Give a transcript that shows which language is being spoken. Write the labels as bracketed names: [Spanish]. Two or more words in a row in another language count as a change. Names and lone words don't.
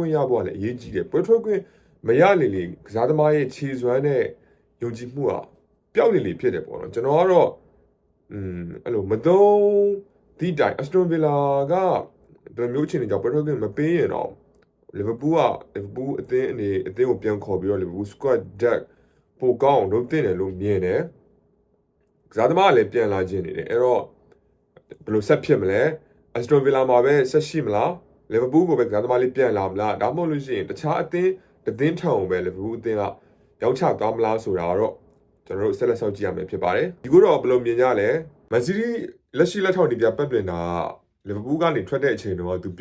[Burmese] င့်ရဖို့ကလည်းအရေးကြီးတယ်။ပွဲထွက်ခွင့်မရလေကစားသမားရဲ့ခြေစွမ်းနဲ့ယုံကြည်မှုကပျောက်လေဖြစ်တယ်ပေါ့နော်။ကျွန်တော်ကတော့အဲ့လိုမသုံးဒီတိုင် Aston Villa ကဘယ်မျိုးအခြေအနေကြောင့်ပွဲထွက်ခွင့်မပေးရင်တော့Liverpool အသင်းကိုပြန်ခေါ်ပြီးတော့ Liverpool squad deck ပိုကောင်းလုပ်တင်တယ်လို့မြင်တယ်ကစားသမားကလည်းပြန်လာခြင်းနေတယ်အဲ့တော့ဘယ်လိုဆက်ဖြစ်မလဲ Aston Villa မှာပဲဆက်ရှိမလား Liverpool ကိုပဲကစားသမားလေးပြန်လာမလားဒါမှမဟုတ်လို့ရှိရင်တခြားအသင်းထောင်ပဲ Liverpool အသင်းကရောက်ချသွားမလားဆိုတာတော့ကျွန်တော်တို့ဆက်လက်စောင့်ကြည့်ရမယ်ဖြစ်ပါတယ်ဒီကိုတော့ဘယ်လိုမြင်ကြလဲ Man City လက်ရှိလက်ထောက်နေပြပတ်ပြင်တာ Liverpool ကနေထွက်တဲ့အချိန်တော့သူ